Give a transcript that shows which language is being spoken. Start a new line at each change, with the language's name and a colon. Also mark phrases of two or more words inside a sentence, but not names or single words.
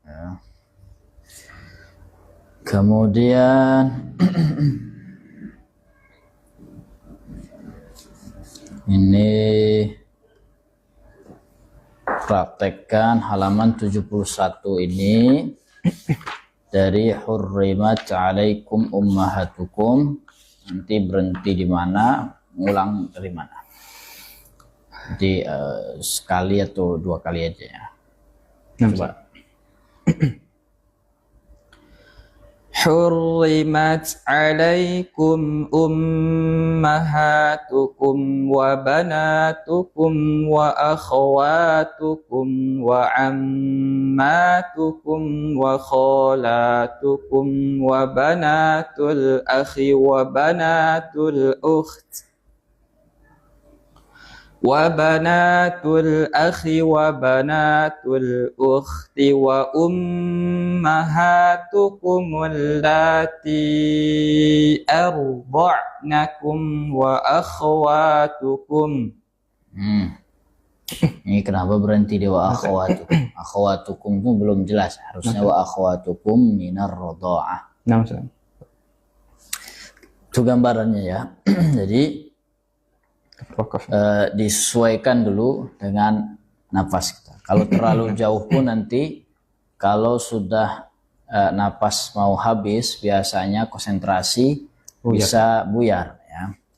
Indonesian: Ya. Kemudian ini praktekkan halaman 71 ini dari
Arabic: حرمت عليكم أمهاتكم.
Indonesian: Nanti berhenti di mana, ngulang dari mana. Jadi sekali atau dua kali aja ya. Coba.
Arabic: حرمت عليكم أمهاتكم وبناتكم وأخواتكم وعماتكم وخالاتكم وبنات الأخ وبنات الأخت وبنات الأخ وبنات الأخت وأمهاتكم اللاتي أرضعنكم وأخواتكم.
Indonesian: Ini kenapa berhenti di
Arabic: وأخواتكم?
Indonesian: Akhawatukum itu belum jelas, harusnya
Arabic: وأخواتكم من الرضاعة.
Indonesian: Itu gambarannya ya. Jadi disesuaikan dulu dengan nafas kita. Kalau terlalu jauh pun nanti kalau sudah nafas mau habis biasanya konsentrasi bisa buyar ya.